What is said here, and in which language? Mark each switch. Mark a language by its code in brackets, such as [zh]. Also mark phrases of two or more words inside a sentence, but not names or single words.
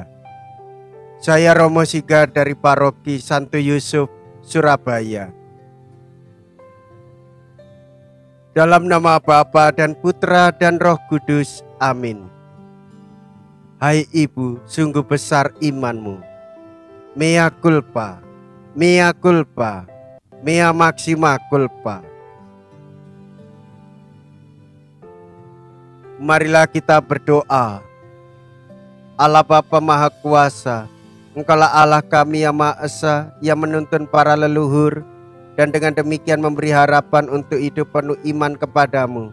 [id] Saya Romo Sigar dari Paroki Santo Yusuf, Surabaya. Dalam nama Bapa dan Putra dan Roh Kudus, amin. Hai Ibu, sungguh besar imanmu. [la] Mea culpa, mea culpa, mea maxima culpa. [id] Marilah kita berdoa. Allah Bapa Maha Kuasa, Engkaulah Allah kami yang Maha Esa, yang menuntun para leluhur, dan dengan demikian memberi harapan untuk hidup penuh iman kepadamu.